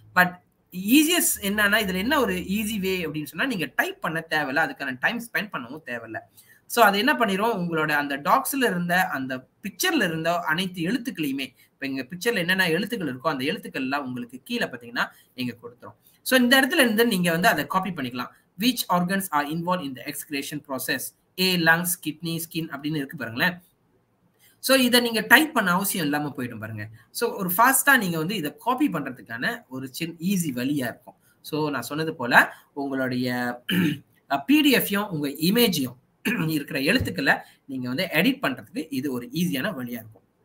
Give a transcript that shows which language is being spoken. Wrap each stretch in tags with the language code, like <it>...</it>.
<ta>But easiest என்னன்னா இதுல என்ன ஒரு ஈஸி வே அப்படின்னு சொன்னா நீங்க டைப் பண்ண தேவையில்ல, அதுக்கான டைம் ஸ்பெண்ட் பண்ணவும் தேவையில்ல. ஸோ அது என்ன பண்ணிரும், உங்களோட அந்த டாக்ஸ்ல இருந்த அந்த பிக்சர்ல இருந்த அனைத்து எழுத்துக்களையுமே, இப்போ இங்க பிக்சர்ல என்னென்ன எழுத்துக்கள் இருக்கோ அந்த எழுத்துக்கள் எல்லாம் உங்களுக்கு கீழே பார்த்தீங்கன்னா நீங்க கொடுத்துரும். ஸோ இந்த இடத்துல இருந்து நீங்க வந்து அதை காப்பி பண்ணிக்கலாம்.</ta> <en>which organs are involved in the excretion process? A lungs, kidney, skin</en> <ta>அப்படின்னு இருக்கு பாருங்களேன். ஸோ இதை நீங்க டைப் பண்ண அவசியம் இல்லாம போயிடும் பாருங்க. ஸோ ஒரு ஃபாஸ்டா நீங்க வந்து இதை காப்பி பண்றதுக்கான ஒரு ஈஸி வழியா இருக்கும். ஸோ நான் சொன்னது போல உங்களுடைய பிடிஎஃப்யும் உங்க இமேஜையும் இருக்கிற எழுத்துக்களை நீங்க வந்து எடிட் பண்றதுக்கு இது ஒரு ஈஸியான வழியா இருக்கும்.</ta>